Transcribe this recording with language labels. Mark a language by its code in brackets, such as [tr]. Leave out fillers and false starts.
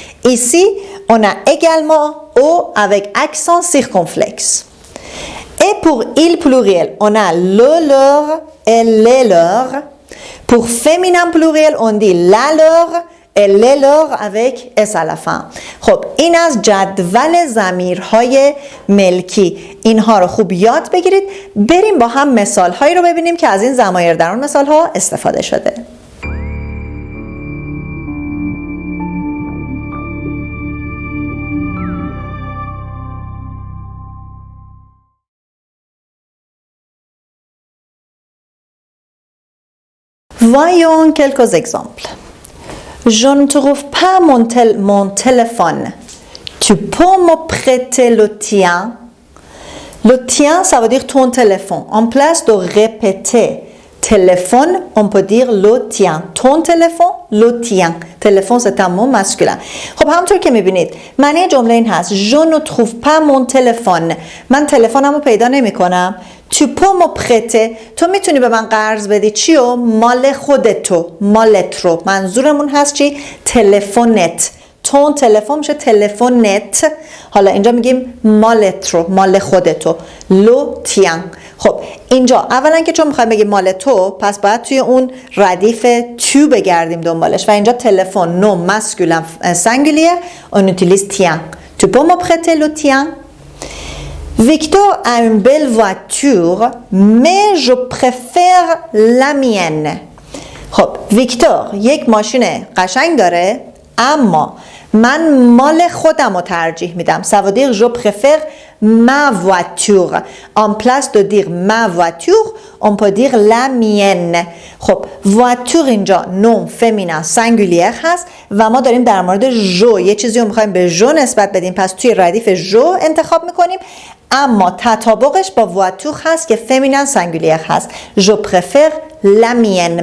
[fr] Ici, on a également O avec accent circonflexe. Et pour il pluriel, on a le leur et les leurs. Pour féminin pluriel, on dit la leur elle est l'heure avec s à la fin. [fa] خب این از جدول ضمیرهای ملکی. اینها رو خوب یاد بگیرید. بریم با هم مثالهایی رو ببینیم که از این ضمایر در اون مثالها استفاده شده. [fr] Voyons quelques exemples. Je ne trouve pas mon téléphone. Tu peux me prêter le tien? Le tien, ça veut dire ton téléphone. En place de répéter téléphone, on peut dire le tien. Ton téléphone, le tien. Téléphone, c'est un mot masculin. [fa] خب همونطور که میبینید معنی جمله این هست. [fr] Je ne trouve pas mon téléphone. [fa] من تلفنمو پیدا نمی کنم. [fr] Tu peux me prêter. [fa] تو میتونی به من قرض بدی چیو؟ مال خودتو، مالت رو. منظورمون هست چی؟ تلفنت. تون تلفن میشه تلفنت. حالا اینجا میگیم مالت رو، مال خودتو. لو تیان. خب اینجا اولا که چون میخوایم بگیم مال تو، پس باید توی اون ردیف تو بگردیم دنبالش و اینجا تلفن نو ماسکولین سینگولیر [fr] on utilise tien. Tu peux me prêter le tien? Victor a une belle voiture, mais je préfère la mienne. [fa] خب ویکتور یک ماشین قشنگ داره اما من مال خودم رو ترجیح میدم. [fr] Ça veut dire je préfère ma voiture. En place de dire ma voiture, on peut dire la mienne. [fa] خب voiture اینجا نوم فمینن سینگولیر هست و ما داریم در مورد جو یه چیزی رو میخوایم به جو نسبت بدیم، پس توی ردیف جو انتخاب میکنیم. اما تطابقش با voiture هست که فمینن سینگولیر هست. [fr] Je préfère la mienne.